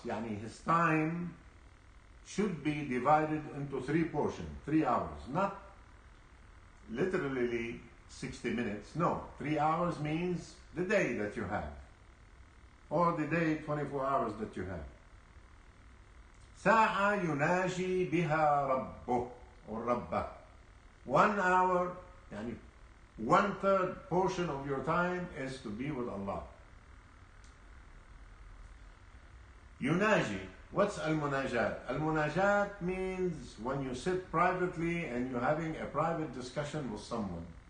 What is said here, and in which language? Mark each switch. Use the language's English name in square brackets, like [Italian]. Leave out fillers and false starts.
[English] Yani his time should be divided into 3 portions, 3 hours. Not literally 60 minutes. No, 3 hours means the day that you have, or the day 24 hours that you have. [Arabic] ساعة يناجي بها ربه or ربه. [English] 1 hour, [Arabic] يعني [English] 1/3 portion of your time is to be with Allah. Yunaji. What's al-munajat? Al-munajat means when you sit privately and you're having a private discussion with someone.